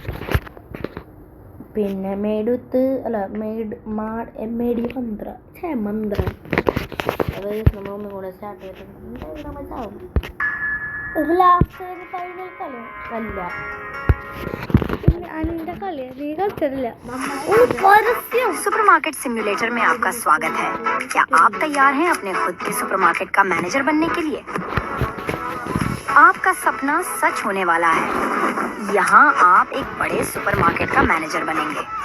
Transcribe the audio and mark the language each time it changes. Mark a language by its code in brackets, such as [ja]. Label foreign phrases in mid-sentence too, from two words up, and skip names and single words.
[ml] പിന്നെ മേടുത്ത് അല്ല മേടി മന്ത്ര അതായത് നമ്മളൊന്നും കൂടെ സ്റ്റാർട്ട് ചെയ്തിട്ടുണ്ട്. എന്തായാലും നമ്മൾ ചാവും. ഇത് [en] last final [ml] കളി അല്ല, അതിന്റെ കളി നീ കളിച്ചിട്ടില്ല. [hi] सुपरमार्केट सिम्युलेटर में आपका स्वागत है। क्या आप तैयार हैं अपने खुद के सुपरमार्केट का मैनेजर बनने के लिए? आपका सपना सच होने वाला है। यहाँ आप एक बड़े सुपरमार्केट का मैनेजर बनेंगे।